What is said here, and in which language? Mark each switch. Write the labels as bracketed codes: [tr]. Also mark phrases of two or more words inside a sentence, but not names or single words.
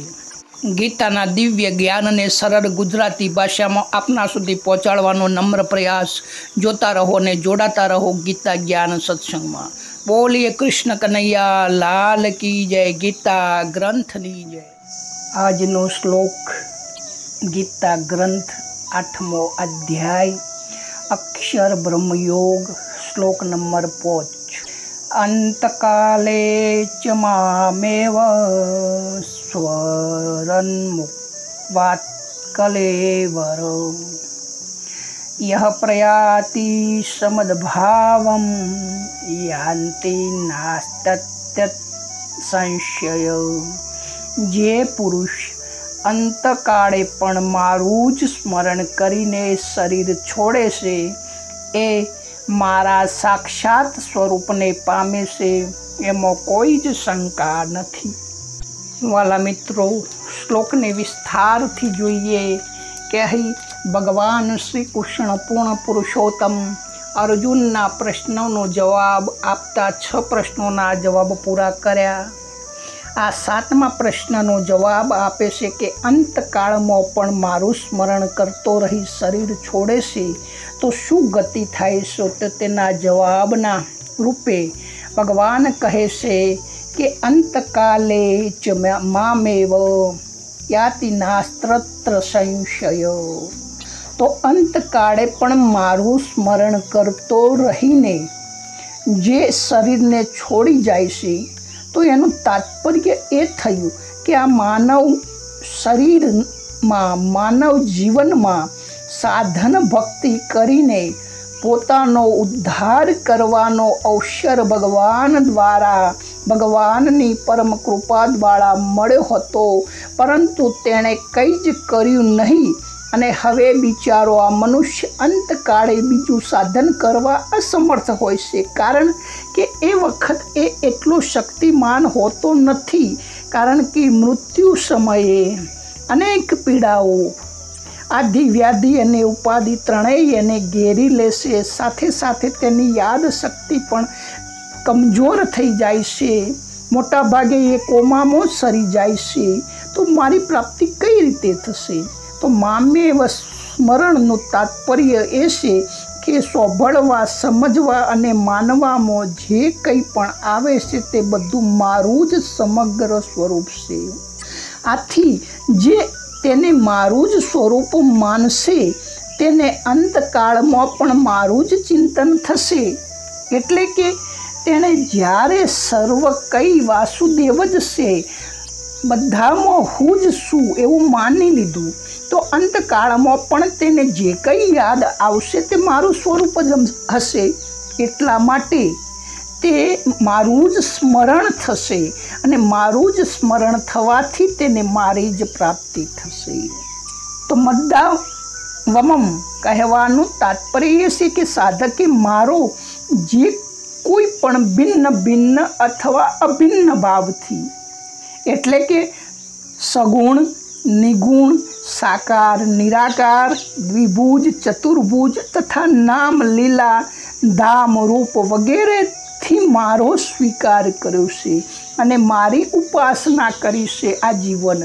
[gu] ગીતાના દિવ્ય જ્ઞાનને સરળ ગુજરાતી ભાષામાં આપના સુધી પહોંચાડવાનો નમ્ર પ્રયાસ। જોતા રહો ને જોડાતા રહો ગીતા જ્ઞાન સત્સંગમાં। બોલીએ [hi] कृष्ण कनैया लाल की जय, [gu] ગીતા ગ્રંથની જય। આજનો શ્લોક ગીતા ગ્રંથ 8મો અધ્યાય અક્ષર બ્રહ્મયોગ શ્લોક નંબર 5। [sa] अंतकाले च मामेव स्वरन्मुक्त्वात् कलेवर यः प्रयाति समद्भावं यान्ति नास्तत्यत् संशय। [gu] જે પુરુષ અંતકાળે પણ મારું જ સ્મરણ કરીને શરીર છોડે સે એ મારા સાક્ષાત સ્વરૂપને પામે સે, એમાં કોઈ જ શંકા નથી। વ્હાલા મિત્રો, શ્લોકને વિસ્તારથી જોઈએ કે અહીં ભગવાન શ્રી કૃષ્ણ પૂર્ણ પુરુષોત્તમ અર્જુનના પ્રશ્નોનો જવાબ આપતા 6 પ્રશ્નોના જવાબ પૂરા કર્યા। આ 7મા પ્રશ્નનો જવાબ આપે છે કે અંતકાળમાં પણ મારું સ્મરણ કરતો રહી શરીર છોડે છે તો શું ગતિ થાય છે? તો તેના જવાબના રૂપે ભગવાન કહે છે કે [sa] अंतकाले च मामेव याति नास्त्र संशय। [gu] તો અંતકાળે પણ મારું સ્મરણ કરતો રહીને જે શરીરને છોડી જાય છે તો એનું તાત્પર્ય એ થયું કે આ માનવ શરીર મેં માનવ જીવન મેં સાધન ભક્તિ કરીને પોતાનો ઉદ્ધાર કરવાનો અવસર ભગવાન દ્વારા ભગવાનની પરમ કૃપા દ્વારા મળ્યો હતો, પરંતુ તેણે કંઈ જ કર્યું નહીં અને હવે બિચારો આ મનુષ્ય અંતકાળે બીજું સાધન કરવા અસમર્થ હોય છે। કારણ કે એ વખત એ એટલો શક્તિમાન હોતો નથી, કારણ કે મૃત્યુ સમયે અનેક પીડાઓ આદિ વ્યાધિ અને ઉપાધિ ત્રણેય એને ઘેરી લેશે। સાથે સાથે તેની યાદ શક્તિ પણ કમજોર થઈ જાય છે, મોટા ભાગે એ કોમામાં સરી જાય છે। તો મારી પ્રાપ્તિ કઈ રીતે થશે? तो [sa] मामेव स्मरणનું [gu] તાત્પર્ય એ છે કે સાંભળવા, સમજવા અને માનવામાં જે કંઈ પણ આવે છે તે બધું મારું જ સમગ્ર સ્વરૂપ છે। આથી જે તેને મારું જ સ્વરૂપ માનશે તેને અંતકાળમાં પણ મારું જ ચિંતન થશે। એટલે કે તેણે જ્યારે સર્વ કંઈ વાસુદેવ જ છે, બધામાં હું જ છું એવું માની લીધું, તો અંતકાળમાં પણ તેને જે કંઈ યાદ આવશે તે મારું સ્વરૂપ જ હશે। એટલા માટે તે મારું જ સ્મરણ થશે અને મારું જ સ્મરણ થવાથી તેને મારી જ પ્રાપ્તિ થશે। તો મદ્દાવમં કહેવાનું તાત્પર્ય છે કે સાધકે મારો જે કોઈ પણ ભિન્ન ભિન્ન અથવા અભિન્ન ભાવથી, એટલે કે સગુણ, નિગુણ, સાકાર, નિરાકાર, દ્વિભુજ, ચતુર્ભુજ તથા નામ, લીલા, ધામ, રૂપ વગેરે થી મારો સ્વીકાર કર્યો છે અને મારી ઉપાસના કરી છે આજીવન।